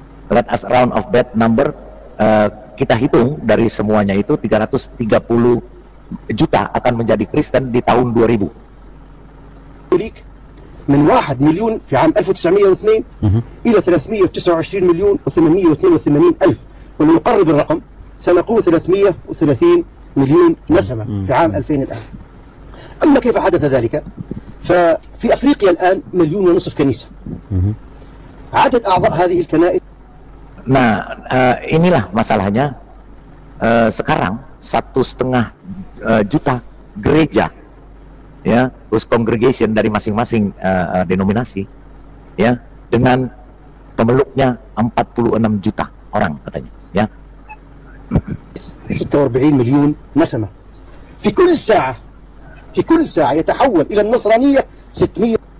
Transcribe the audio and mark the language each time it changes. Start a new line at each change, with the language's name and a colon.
English: Let us round of that number,
Indonesian: kita hitung dari semuanya itu 330 juta akan menjadi Kristen di tahun 2000.
Arabic: من 1 مليون في عام 1902 إلى 329 مليون و882 ألف، ولنقرب الرقم سنقول 330 مليون نسمة في عام 2000 الآن. أما كيف حدث ذلك؟ ففي أفريقيا الآن 1.5 مليون كنيسة. عدد أعضاء هذه الكنائس.
Indonesian: Nah, inilah masalahnya. Sekarang 1,5 juta gereja, ya, terus congregation dari masing-masing denominasi, ya, dengan pemeluknya 46 juta orang katanya, ya.
Arabic: 46 مليون نسمة. في كل ساعة يتحول إلى النصرانية 600.